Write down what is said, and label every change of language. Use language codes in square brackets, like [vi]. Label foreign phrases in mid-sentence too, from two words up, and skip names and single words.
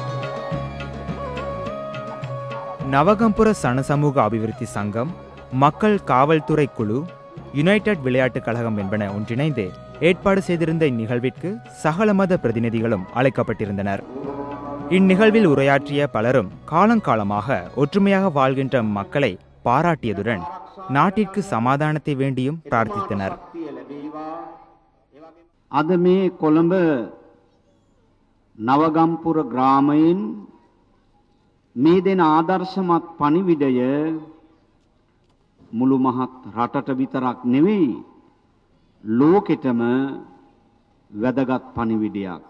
[ta] நவகம்புர சனசமூக அபிவிருத்தி சங்கம், மக்கள் காவல்துறை குழு, யுனைடெட் விளையாட்டுக் கழகம் என்பன ஒன்றிணைந்து ஏற்பாடு செய்திருந்த இந்நிகழ்விற்கு சகல மத பிரதிநிதிகளும் அழைக்கப்பட்டிருந்தனர். இந்நிகழ்வில் உரையாற்றிய பலரும் காலங்காலமாக ஒற்றுமையாக வாழ்கின்ற மக்களை பாராட்டியதுடன் நாட்டிற்கு சமாதானத்தை வேண்டியும் பிரார்த்தித்தனர். [si] අද මේ කොළඹ නවගම්පුර ග්‍රාමයෙන් මේ දෙන ආදර්ශමත් පණිවිඩය මුළු මහත් රටට විතරක් නෙවෙයි ලෝකෙටම වැදගත් පණිවිඩයක්.